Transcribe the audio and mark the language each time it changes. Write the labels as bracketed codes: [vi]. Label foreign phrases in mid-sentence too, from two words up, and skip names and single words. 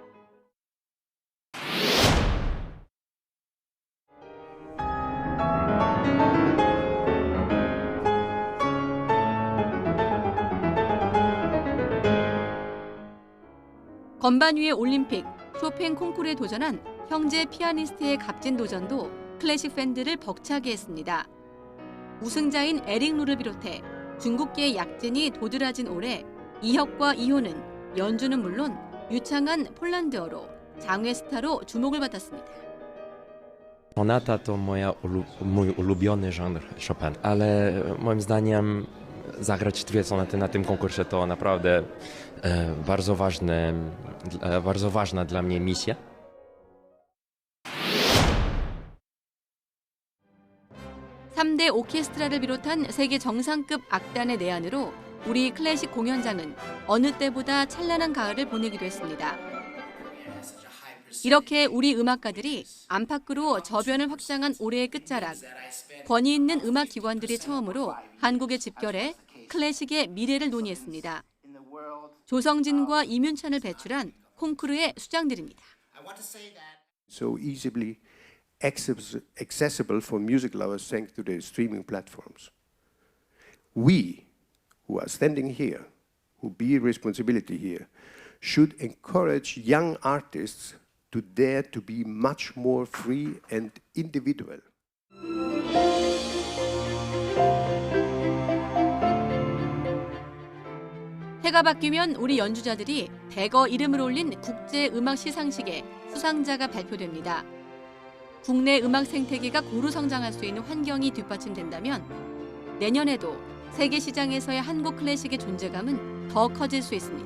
[ko] 건반 위의 올림픽, 쇼팽 콩쿠르에 도전한 형제 피아니스트의 값진 도전도 클래식 팬들을 벅차게 했습니다. 우승자인 에릭 루를 비롯해 중국계 약진이 도드라진 올해 이혁과 이호는 연주는 물론 유창한 폴란드어로 장외 스타로 주목을 받았습니다. [pl] Sonata to mój ulubiony żonr Chopin, ale moim zdaniem zagrać 2 sonaty na tym konkursie to naprawdę bardzo ważna dla mnie misja. [ko] (3대) 오케스트라를 비롯한 세계 정상급 악단의 내한으로 우리 클래식 공연장은 어느 때보다 찬란한 가을을 보내기도 했습니다. 이렇게 우리 음악가들이 안팎으로 저변을 확장한 올해의 끝자락, 권위 있는 음악 기관들이 처음으로 한국에 집결해 클래식의 미래를 논의했습니다. 조성진과 이문찬을 배출한 콩쿠르의 수장들입니다. [en] So easily accessible for music lovers thanks to the streaming platforms. We, who are standing here, who bear responsibility here, should encourage young artists to dare to be much more free and individual. [ko] 해가 바뀌면 우리 연주자들이 대거 이름을 올린 국제 음악 시상식에 수상자가 발표됩니다. 국내 음악 생태계가 고루 성장할 수 있는 환경이 뒷받침된다면 내년에도 세계 시장에서의 한국 클래식의 존재감은 더 커질 수 있습니다.